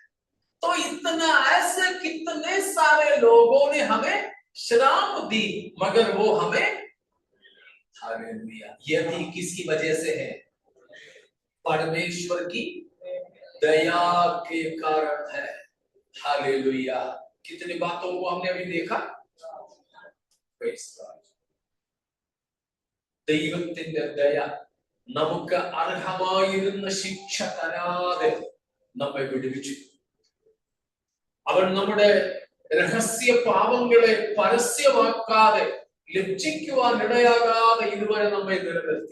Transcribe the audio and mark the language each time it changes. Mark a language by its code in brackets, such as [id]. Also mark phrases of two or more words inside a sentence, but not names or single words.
[hi] तो इतना ऐसे कितने सारे लोगों ने हमें श्राप दी, मगर वो हमें, हालेलुया, ये भी किसकी वजह से है? परमेश्वर की दया के कारण है। हालेलुया। कितनी बातों को हमने अभी देखा। [ml] ദൈവത്തിന്റെ ദയ നമുക്ക് അർഹമായിരുന്ന ശിക്ഷ തരാതെ നമ്മെ വിടുവിച്ചു. അവൻ നമ്മുടെ രഹസ്യ പാപങ്ങളെ പരസ്യമാക്കാതെ, ലജ്ജിക്കുവാൻ ഇടയാകാതെ ഇതുവരെ നമ്മെ നിലനിർത്തി.